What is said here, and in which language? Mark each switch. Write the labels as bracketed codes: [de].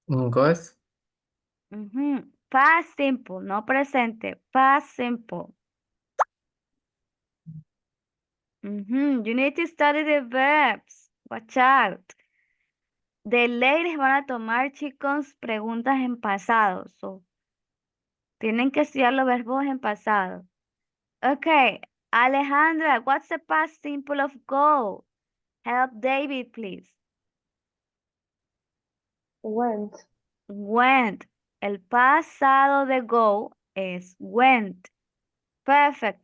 [en] Goes. Past simple, [es] no presente. [en] Past simple. You need to study the verbs. Watch out. [es] De ley les van a tomar, chicos, preguntas en pasado. So, tienen que estudiar los verbos en pasado. [en] Okay, Alejandra, what's the past simple of go? Help David, please. Went. [es] Went. El pasado de go es went. [en] Perfect.